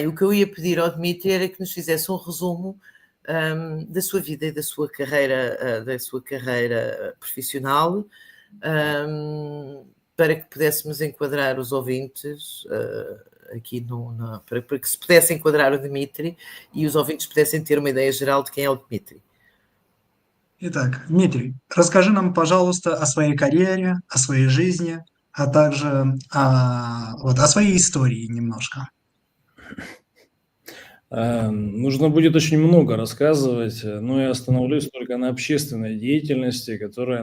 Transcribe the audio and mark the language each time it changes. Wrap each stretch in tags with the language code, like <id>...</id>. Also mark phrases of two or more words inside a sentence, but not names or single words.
<pt>O que eu ia pedir ao Dimitri era que nos fizesse um resumo da sua vida e da sua carreira profissional, para que pudéssemos enquadrar os ouvintes aqui para que se pudesse enquadrar o Dimitri и os ouvintes pudessem ter uma ideia geral de quem é o Dimitri.</pt> <ru>Итак, Дмитрий, расскажи нам, пожалуйста, о своей карьере, о своей жизни, а также о своей истории немножко. Нужно будет очень много рассказывать, но я остановлюсь только на общественной деятельности, которая</ru>